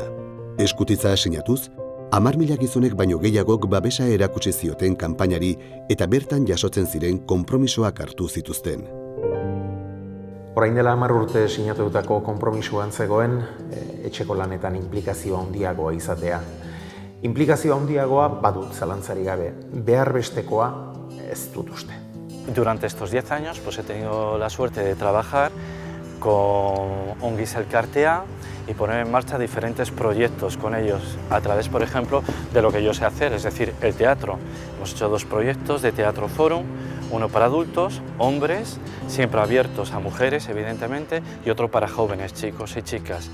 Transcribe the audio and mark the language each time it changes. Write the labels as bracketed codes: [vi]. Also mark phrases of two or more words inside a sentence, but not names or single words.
[eu] Eskutitza sinatuz, 10.000 gizonek baino gehiagok babesa erakutsi zioten kanpainari eta bertan jasotzen ziren konpromisoak hartu zituzten. Orain dela 10 urte sinatutako konpromisoan zegoen etxeko lanetan inplikazio handiagoa izatea. Inplikazio handiagoa badut zalantzari gabe, behar bestekoa ez dut uste. [es] Durante estos 10 años he tenido la suerte de trabajar con Ongiz Elkartea y poner en marcha diferentes proyectos con ellos, a través, por ejemplo, de lo que yo sé hacer, es decir, el teatro. Hemos hecho 2 proyectos de Teatro Forum, uno para adultos, hombres, siempre abiertos a mujeres, evidentemente, y otro para jóvenes, chicos y chicas.